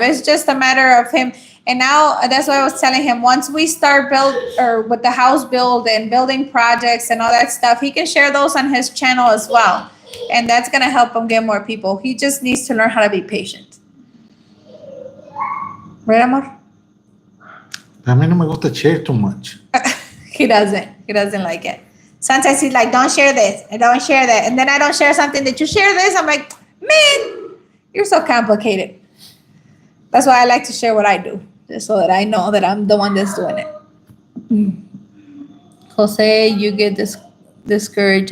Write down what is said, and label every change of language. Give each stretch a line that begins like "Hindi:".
English: It's just a matter of him. And now that's what I was telling him. Once we start with the house build and building projects and all that stuff, he can share those on his channel as well. And that's gonna help him get more people. He just needs to learn how to be patient. Right, amor?
Spanish: A mí no me gusta share too much.
English: He doesn't. He doesn't like it. Sometimes he's like, don't share this and don't share that. And then I don't share something that you share this. I'm like, man, you're so complicated. That's why I like to share what I do, just so that I know that I'm the one that's doing it. Jose, you get discouraged.